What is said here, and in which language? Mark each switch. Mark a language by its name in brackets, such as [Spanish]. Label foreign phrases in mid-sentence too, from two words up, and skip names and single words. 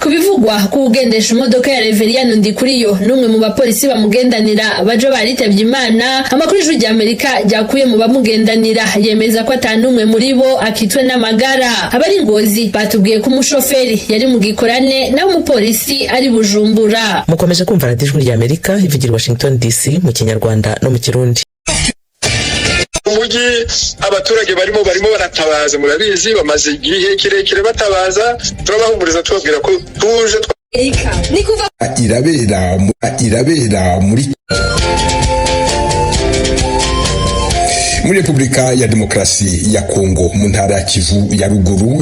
[Rundi] Kubivugwa ko ugendesha imodoka ya Reveriano Ndikuriyo n'umwe mu bapolisi bamugendanira baje baritavye Imana. Amakuru y'Ijwi ry'Amerika ryakuye mu bamugendanira yemeza ko atanumwe muri bo akitwe n'amagara. Abari Ngozi batubwiye ko umushoferi yari mu gikorane naho umupolisi ari Bujumbura. [Kinyarwanda] Mukomeje kumva Radio Ijwi ry'Amerika ivugira Washington DC mu Kinyarwanda no mu Kirundi. [Rundi] Umugi abaturage barimo baratabaza, murabizi bamaze igihe kirekire batabaza, turabahumuriza tubabwira ko tuje [Kinyarwanda] irabera muri Repubulika ya Demokarasi ya Kongo mu ntara ya Kivu ya ruguru.